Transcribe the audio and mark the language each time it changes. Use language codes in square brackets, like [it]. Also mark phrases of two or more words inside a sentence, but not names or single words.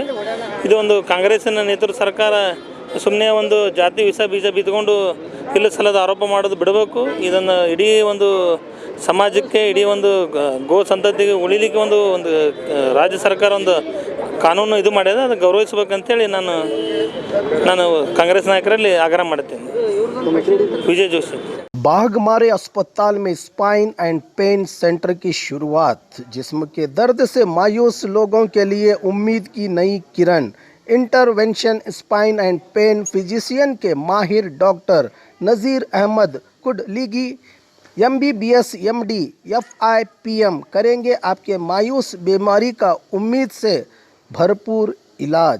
[kn] ಇದು ಕಾಂಗ್ರೆಸ್ಸಿನ ನೇತೃತ್ವ ಸರ್ಕಾರ ಸುಮ್ಮನೆ ಜಾತಿ ಬೀಜ ಬಿತ್ಕೊಂಡು ಇಲ್ಲ ಸಲ್ಲದ ಆರೋಪ ಮಾಡೋದು ಬಿಡಬೇಕು. ಇದನ್ನು ಇಡೀ ಸಮಾಜಕ್ಕೆ, ಇಡೀ ಗೋ ಸಂತತಿಗೆ ಉಳಿಲಿಕ್ಕೆ ಒಂದು ರಾಜ್ಯ ಸರ್ಕಾರ ಕಾನೂನು ಇದು ಮಾಡಿದೆ, ಅದು ಗೌರವಿಸಬೇಕಂತೇಳಿ ನಾನು ಕಾಂಗ್ರೆಸ್ ನಾಯಕರಲ್ಲಿ ಆಗ್ರಹ ಮಾಡುತ್ತೇನೆ. ವಿಜಯ್ ಜೋಶಿ. [hi] बाघमारे अस्पताल में स्पाइन एंड पेन सेंटर की शुरुआत, जिस्म के दर्द से मायूस लोगों के लिए उम्मीद की नई किरण। [en] interventional spine and pain physician [hi] के माहिर डॉक्टर नज़ीर अहमद कुडलीगी MBBS MD FIPM करेंगे आपके मायूस बीमारी का उम्मीद से भरपूर इलाज।